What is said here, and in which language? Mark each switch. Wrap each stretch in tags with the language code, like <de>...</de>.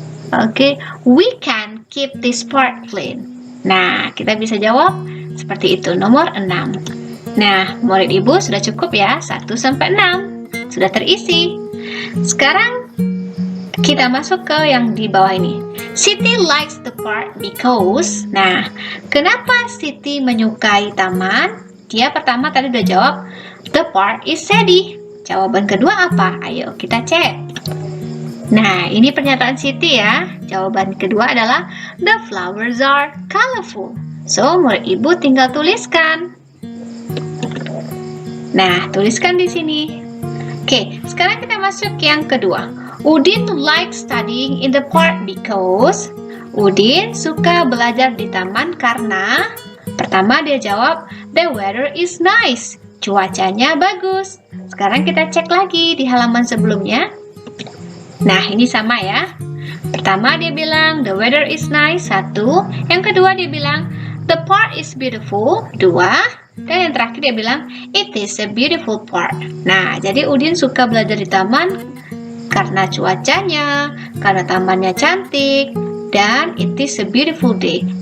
<en>Oke, we can keep this park clean.</en> <id>Nah, kita bisa jawab seperti itu, nomor 6. Nah, murid ibu sudah cukup ya, 1 sampai 6. Sudah terisi. Sekarang kita masuk ke yang di bawah ini.</id> <en>Siti likes the park because.</en> <id>Nah, kenapa Siti menyukai taman? Dia pertama tadi udah jawab,</id> <en>the park is shady.</en> <id>Jawaban kedua apa? Ayo kita cek. Nah, ini pernyataan Siti ya. Jawaban kedua adalah</id> <en>the flowers are colorful.</en> <id>So, murid ibu tinggal tuliskan. Nah, tuliskan di sini. Oke, sekarang kita masuk ke yang kedua.</id> <en>Udin likes studying in the park because.</en> <id>Udin suka belajar di taman karena. Pertama dia jawab,</id> <en>the weather is nice.</en> <id>Cuacanya bagus. Sekarang kita cek lagi di halaman sebelumnya. Nah, ini sama ya. Pertama dia bilang,</id> <en>the weather is nice,</en> <id>1. Yang kedua dia bilang,</id> <en>the park is beautiful,</en> <id>2. Dan yang terakhir dia bilang,</id> <en>it is a beautiful park.</en> <id>Nah, jadi Udin suka belajar di taman karena cuacanya, karena tamannya cantik, dan</id> <en>it is a beautiful day.</en>